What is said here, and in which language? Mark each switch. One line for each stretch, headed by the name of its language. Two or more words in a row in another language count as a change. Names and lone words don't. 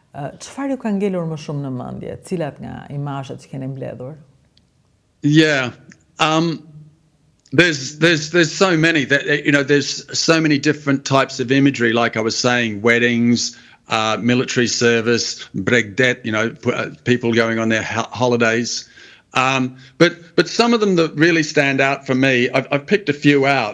Albanian: Çfarë ju ka ngelur më shumë në mendje? Cilat nga imazhet që keni mbledhur?
English: Yeah. There's so many that, there's so many different types of imagery, like I was saying, weddings, military service, bregdet, people going on their holidays. But some of them that really stand out for me, I've picked a few out.